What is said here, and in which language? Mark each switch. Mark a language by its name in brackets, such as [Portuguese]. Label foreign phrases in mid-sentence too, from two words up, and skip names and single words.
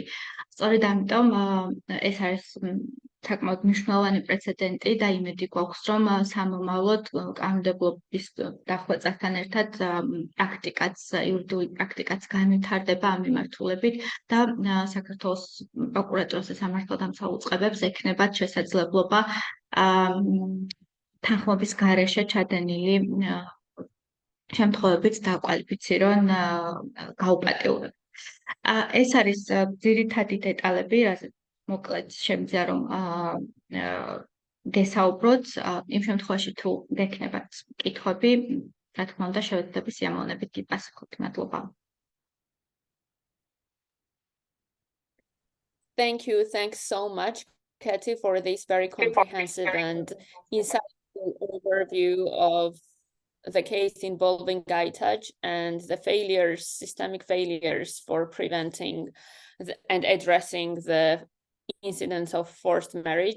[Georgian] სწორედ ამიტომ ეს არის საკმაოდ მნიშვნელოვანი პრეცედენტი და იმედი გვაქვს, რომ სამომავლოდ კანონმდებლობის დახვეწასთან ერთად იურიდიული პრაქტიკაც განვითარდება ამ მიმართულებით და საქართველოს პროკურატურას და სამართალდამცავ უწყებებს ექნებათ შესაძლებლობა თანხმობის გარეშე ჩადენილი შემთხვევებით დაკვალიფიცირონ გაუპატიურება. ეს არის ძირითადი დეტალები, რაზეც მოკლედ შემიძლია რომ გესაუბროთ, იმ შემთხვევაში თუ გექნებათ კითხვები, რა თქმა უნდა, შევეცდები სიამოვნებით გიპასუხოთ. მადლობა. [English] Thanks so much, Katie, for this very comprehensive and insightful overview of the case involving Aitaj and the systemic failures for preventing and addressing the incidents of forced marriage.